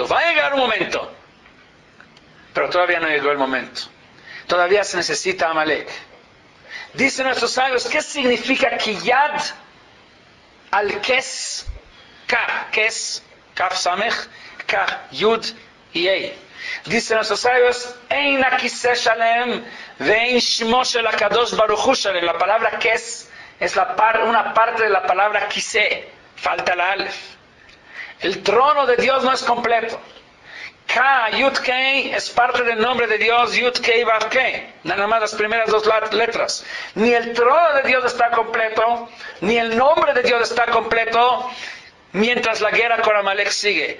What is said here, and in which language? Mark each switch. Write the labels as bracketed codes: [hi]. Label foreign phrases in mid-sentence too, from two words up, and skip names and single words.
[es] Va a llegar un momento, pero todavía no llegó el momento. Todavía se necesita Amalek. Dicen nuestros sabios, ¿qué significa [he] כי יד על כס יה? [es] Kes, Kaf Samech, Ka, Yud y Ei. Dicen nuestros sabios, [he] אין הכסא שלם ואין שמו של הקדוש ברוך הוא שלם. [es] La palabra Kes es una parte de la palabra Kiseh. Falta la Aleph. El trono de Dios no es completo. Ka, Yud Kei, es parte del nombre de Dios, Yud Kei Vav Kei. Nada más las primeras dos letras. Ni el trono de Dios está completo, ni el nombre de Dios está completo, mientras la guerra con Amalek sigue.